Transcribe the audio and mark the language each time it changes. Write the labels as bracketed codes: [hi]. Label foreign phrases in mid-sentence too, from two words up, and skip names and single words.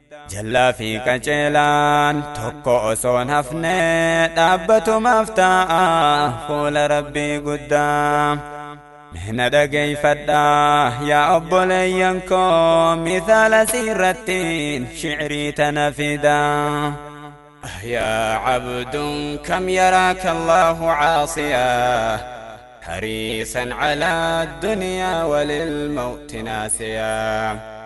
[om] Jallaa fi qaceelaan tokko osoon hafne dhaabbatumaaf ta'a fuula Rabbii guddaa. Mihna dhageeffadhaa yaa obboleeyyan koo mithaala siirrattiin shi'irii tana fidaa. [ar] يا عبد كم يراك الله عاصيا حريصا على الدنيا وللموت ناسيا